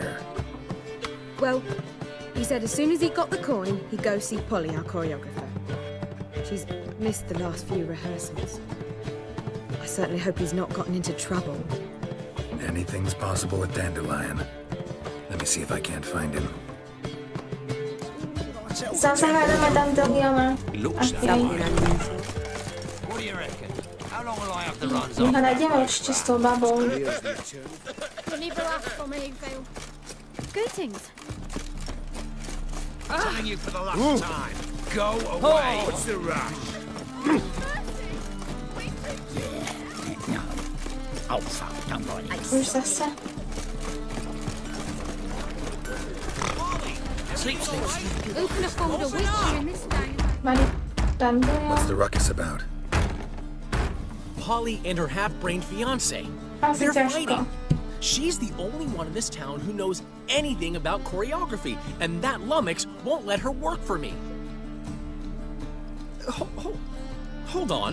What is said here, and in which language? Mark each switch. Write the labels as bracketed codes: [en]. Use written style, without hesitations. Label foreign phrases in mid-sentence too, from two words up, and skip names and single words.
[en] He's still not here. Well, He said as soon as he got the coin, he'd go see Polly, our choreographer. She's missed the last few rehearsals. I certainly hope he's not gotten into trouble. Anything's possible with Dandelion. Let me see if I can't find him. [sk] Zase hádame tam Dogiona. [en] Looks Okay. What do you reckon? How long will I have to run? [sk] Nech najdeme určite s tou babou. [en] Leave her off for me, Phil. Greetings. Telling you for the last time. Go away. What's the rush? Oh, fuck, don't worry. [sk] Už zase. [en] Sleep, sleep. Who can afford a witcher in this day? [sk] Mali tam [en] What's the Doja. ruckus about? Polly and her half-brained fiancé. [sk] Asi [en] They're [sk] ťažko. [en] fighting. She's the only one in this town who knows anything about choreography, and that lummox won't let her work for me. Hold on.